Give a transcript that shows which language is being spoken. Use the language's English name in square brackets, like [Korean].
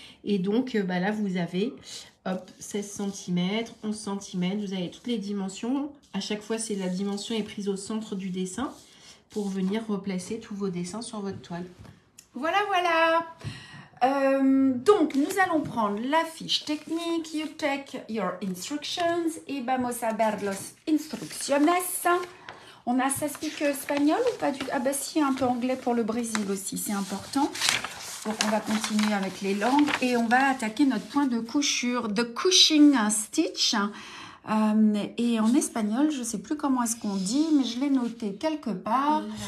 [French] Et donc, là, vous avez 16 cm, 11 cm. Vous avez toutes les dimensions. À chaque fois, la dimension est prise au centre du dessin pour venir replacer tous vos dessins sur votre toile. Voilà, voilà. Donc, nous allons prendre la fiche technique. [English] You take your instructions. [Spanish] Y vamos a ver los instrucciones. [French] Ça s'explique espagnol ou pas du tout? Ah bah si, un peu anglais pour le Brésil aussi, c'est important. Donc, on va continuer avec les langues et on va attaquer notre point de couture, the couching stitch. Et en espagnol, je ne sais plus comment est-ce qu'on dit, mais je l'ai noté quelque part.